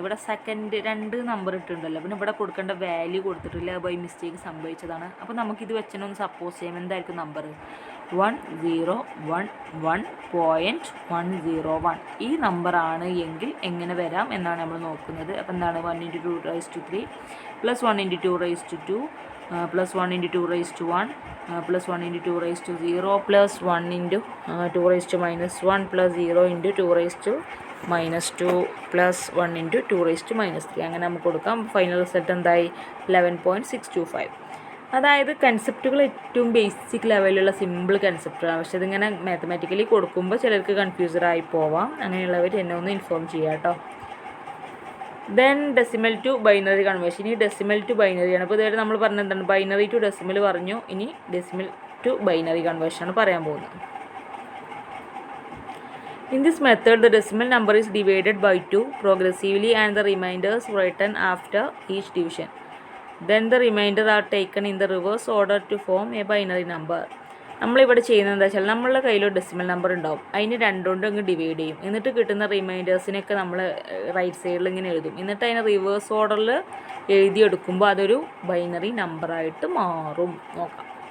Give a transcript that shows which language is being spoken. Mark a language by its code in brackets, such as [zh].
[ml] ഇവിടെ second 2 number ഇട്ടിട്ടുണ്ടല്ലോ, പിന്നെ ഇവിടെ കൊടുക്കേണ്ട വാല്യൂ കൊടുത്തിട്ടില്ല, ബൈ മിസ്റ്റേക്ക് സംഭവിച്ചതാണ്. അപ്പോൾ നമുക്കിത് വെച്ചൊന്ന് സപ്പോസ് ചെയ്യാം. എന്തായിരിക്കും നമ്പർ, 1011.101 ഈ നമ്പറാണ് എങ്കിൽ എങ്ങനെ വരാം എന്നാണ് നമ്മൾ നോക്കുന്നത്. അപ്പോൾ എന്താണ് 1 × 2⁻3 plus 1 × 2⁻2 [en] plus 1 into 2 raised to 1 plus 1 into 2 raised to 0 plus 1 into 2 raised to minus 1 plus 0 into 2 raised to minus 2 plus 1 into 2 raised to minus 3 [ml] അങ്ങനെ നമുക്ക് കൊടുക്കാം. ഫൈനൽ റിസൾട്ട് എന്തായി 11.625. അതായത് കൺസെപ്റ്റുകൾ ഏറ്റവും ബേസിക് ലെവലിലുള്ള സിമ്പിൾ കൺസെപ്റ്റാണ്. പക്ഷെ ഇതിങ്ങനെ മാത്തമാറ്റിക്കലി കൊടുക്കുമ്പോൾ ചിലർക്ക് കൺഫ്യൂസഡ് ആയി പോവാം. അങ്ങനെയുള്ളവർ എന്നെ ഒന്ന് ഇൻഫോം ചെയ്യാം കേട്ടോ. [en] Then decimal to binary conversion. [ml] ഇനി ഡെസിമൽ ടു ബൈനറിയാണ്. അപ്പോൾ ഇതുവരെ നമ്മൾ പറഞ്ഞത് എന്താണ്? ബൈനറി ടു ഡെസിമൽ പറഞ്ഞു. ഇനി ഡെസിമൽ ടു ബൈനറി കൺവേർഷനാണ് പറയാൻ പോകുന്നത്. [en] In this method, the decimal number is divided by 2 progressively and the remainders written after each division. Then the remainder are taken in the reverse order to form a binary number. [ml] നമ്മളിവിടെ ചെയ്യുന്നത് എന്താ വെച്ചാൽ നമ്മളുടെ കയ്യിലൊരു decimal number ഉണ്ടാവും. അതിന് രണ്ടുകൊണ്ട് അങ്ങ് divide ചെയ്യും. എന്നിട്ട് കിട്ടുന്ന റിമൈൻഡേഴ്സിനൊക്കെ നമ്മൾ റൈറ്റ് സൈഡിൽ ഇങ്ങനെ എഴുതും. എന്നിട്ട് അതിനെ റിവേഴ്സ് ഓർഡറിൽ എഴുതിയെടുക്കുമ്പോൾ അതൊരു ബൈനറി നമ്പറായിട്ട് മാറും. നോക്കാം.